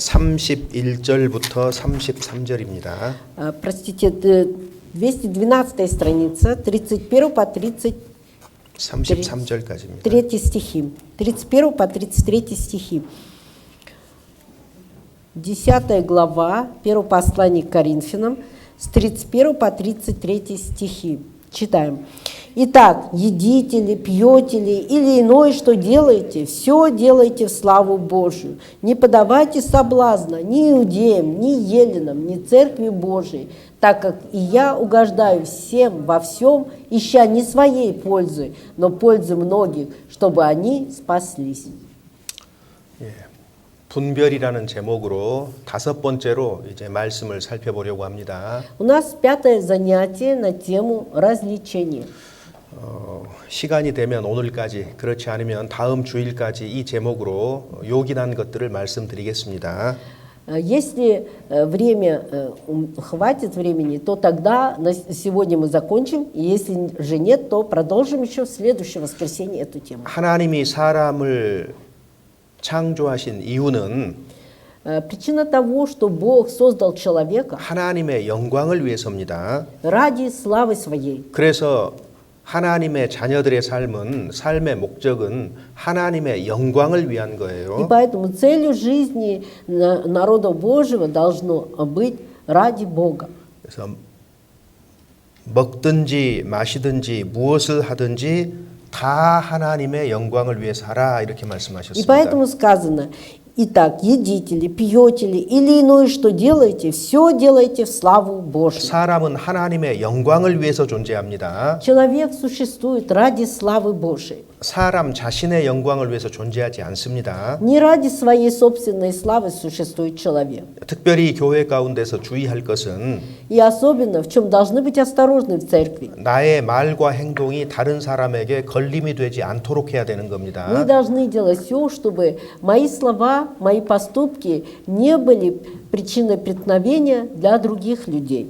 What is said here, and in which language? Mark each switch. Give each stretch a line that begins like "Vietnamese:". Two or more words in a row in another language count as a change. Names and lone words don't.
Korean: 31절부터 33절입니다.
Russian: Простите, 212 страница, 31 по 33
Korean: 33절까지입니다.
Russian: стихи. 31 по 33 стихи. 10 глава, первое послание к Коринфянам, с 31 по 33 стихи. Читаем. Итак, едите ли, пьете ли, или иное, что делаете, все делайте в славу Божию. Не подавайте соблазна ни иудеям, ни еленам, ни церкви Божией, так как и я угождаю всем во всем, ища не своей пользы, но пользы многих, чтобы они спаслись.
Korean: 분별이라는 제목으로 다섯 번째로 이제 말씀을 살펴보려고 합니다.
Russian: У нас пятое занятие на тему развлечения.
Korean: 시간이 되면 오늘까지, 그렇지 않으면 다음 주일까지 이 제목으로 요긴한 것들을 말씀드리겠습니다.
Russian: Если время хватит времени, то тогда на сегодня мы закончим. И если же нет, то продолжим еще в следующее воскресенье эту тему.
Korean: 하나님이 사람을 창조하신 이유는
Russian: Причина того, что Бог создал человека
Korean: 하나님의 영광을 위해서입니다.
Russian: ради славы Своей.
Korean: 그래서 하나님의 자녀들의 삶의 목적은 하나님의 영광을 위한
Russian: И
Korean: 거예요.
Russian: поэтому целью жизни народа Божьего должно быть ради Бога.
Korean: 그래서 먹든지 마시든지 무엇을 하든지 다 하나님의 영광을 위해서 하라 이렇게
Russian: И
Korean: 말씀하셨습니다.
Russian: поэтому сказано: итак, едите ли, пьете ли, или иное, что делаете, все делайте в славу Божию.
Korean: 사람은 하나님의 영광을 위해서 존재합니다.
Russian: Человек существует ради славы Божией.
Korean: 사람 자신의 영광을 위해서 존재하지 않습니다.
Russian: Не ради своей собственной славы существует человек.
Korean: 특별히 교회 가운데서 주의할 것은
Russian: И особенно, в чем должны быть осторожны в церкви.
Korean: 나의 말과 행동이 다른 사람에게 걸림이 되지 않도록 해야 되는
Russian: Мы
Korean: 겁니다.
Russian: должны делать все, чтобы мои слова, мои поступки не были причиной преткновения для других людей.